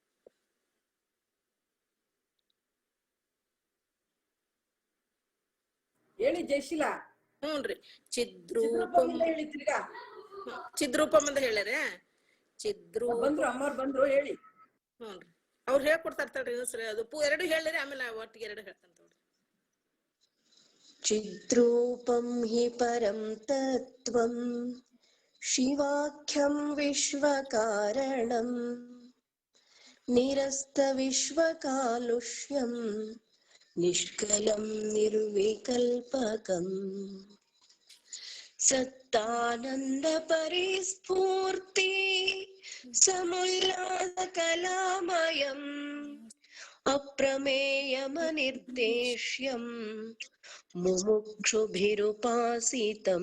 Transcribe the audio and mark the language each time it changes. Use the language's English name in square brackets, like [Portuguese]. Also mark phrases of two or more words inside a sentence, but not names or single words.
[Kannada] ಹೇಳಿ ಜಯಶೀಲಾ. ಹ್ಞೂನ್ರಿ ಚಿದ್ರೂಪಂ ಹೇಳಿ ತಿರ್ಗಾ. ಚಿದ್ರೂಪಂ ಅಂತ ಹೇಳ್ಯಾರ. ಬಂದ್ರು ಅಮ್ಮಾರ್ ಬಂದ್ರು ಹೇಳಿ. ಹ್ಞೂನ್ರಿ ಅವ್ರು ಹೇಳ್ಕೊಡ್ತಾರ ತಡ್ರಿ ಸರಿ. ಅದು ಎರಡು ಹೇಳಿರಿ ಆಮೇಲೆ ಒಟ್ಟಿಗೆ ಎರಡು ಹೇಳ್ತಾನ ತೋಡ್ರಿ. [Sanskrit] चिद्रूपं हि परं तत्त्वं शिवाख्यं विश्वकारणं निरस्तविश्वकालुष्यं निष्कलं निर्विकल्पकम् सत्तानन्दपरिस्फूर्ति समुल्लासकलामयम् अप्रमेयमनिर्देश्यम् मुमुक्षुभिरुपासितम्.